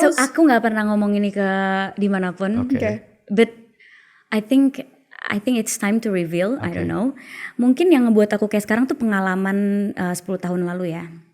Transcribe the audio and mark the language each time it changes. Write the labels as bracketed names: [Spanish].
[Indonesian] So aku nggak pernah ngomong ini ke dimanapun. Oke. [English] Okay. But I think it's time to reveal. I don't know. [Indonesian] Mungkin yang ngebuat aku kayak sekarang tuh pengalaman 10 tahun lalu ya.